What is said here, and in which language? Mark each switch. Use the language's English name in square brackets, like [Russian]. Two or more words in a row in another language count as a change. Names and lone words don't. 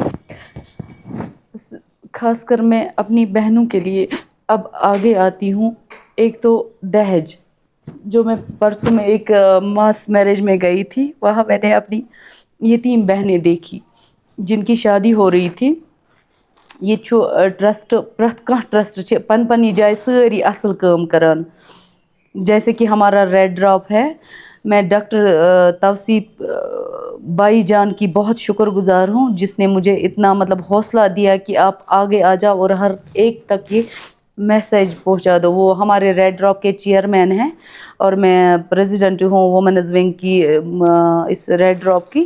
[Urdu] خاص کر میں اپنی بہنوں کے لیے اب آگے آتی ہوں. ایک تو دہیج، جو میں پرسوں میں ایک [English] mass marriage [Urdu] میں گئی تھی، وہاں میں نے اپنی یتیم بہنیں دیکھی جن کی شادی ہو رہی تھی. یہ ٹرسٹ، [Kashmiri] پرٛٮ۪تھ کانٛہہ ٹرسٹ چھِ پننہِ جایہِ سٲری اصل کٲم کران. [Urdu] جیسے کہ ہمارا ریڈ ڈراپ ہے. میں ڈاکٹر توصیف بائی جان کی بہت شکر گزار ہوں، جس نے مجھے اتنا حوصلہ دیا کہ آپ آگے آ جاؤ اور ہر ایک تک یہ میسیج پہنچا دو. وہ ہمارے ریڈ ڈراپ کے چیئرمین ہیں اور میں پریزیڈنٹ ہوں [English] women's wing [Urdu] کی، اس ریڈ ڈراپ کی.